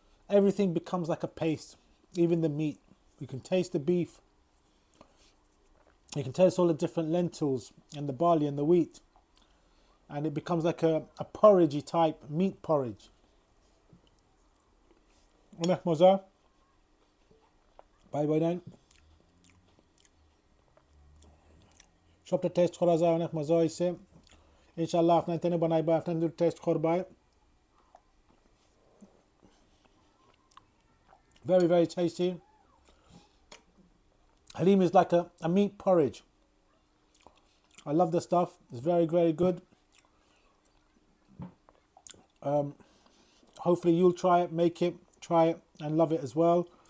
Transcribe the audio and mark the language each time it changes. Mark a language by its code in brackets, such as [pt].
[en] Everything becomes like a paste, even the meat. You can taste the beef, you can taste all the different lentils and the barley and the wheat, and it becomes like a porridgey type meat porridge. [syl] অনেক মজা ভাই বোনেন সবটা টেস্ট করা যায় অনেক মজা হয়েছে ইনশাআল্লাহ আপনারা তেনে বানাইবা আপনারা টেস্ট করবা [en] very tasty. Haleem is like a meat porridge. I love the stuff. It's very good. Hopefully you'll try it, try it and love it as well.